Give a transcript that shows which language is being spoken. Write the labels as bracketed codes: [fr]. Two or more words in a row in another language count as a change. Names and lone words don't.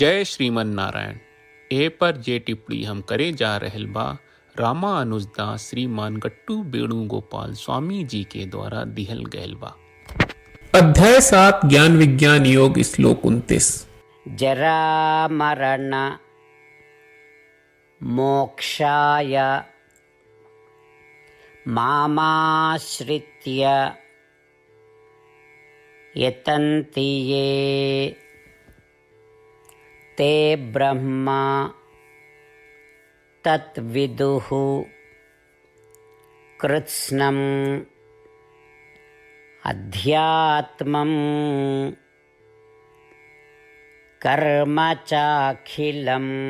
[bho] जय श्रीमन नारायण। ए पर जे टिप्पणी हम करे जा रहल बा रामानुजदास श्रीमान गट्टू वेणुगोपाल स्वामी जी के द्वारा दिहल गयल बा। अध्याय 7 ज्ञान विज्ञान योग श्लोक 29। [sa] जरा मरण मोक्षाय मामाश्रित्य यतन्ति ये ते ब्रह्म तत्विदुः कृत्स्नम् अध्यात्मं कर्म चाखिलम्।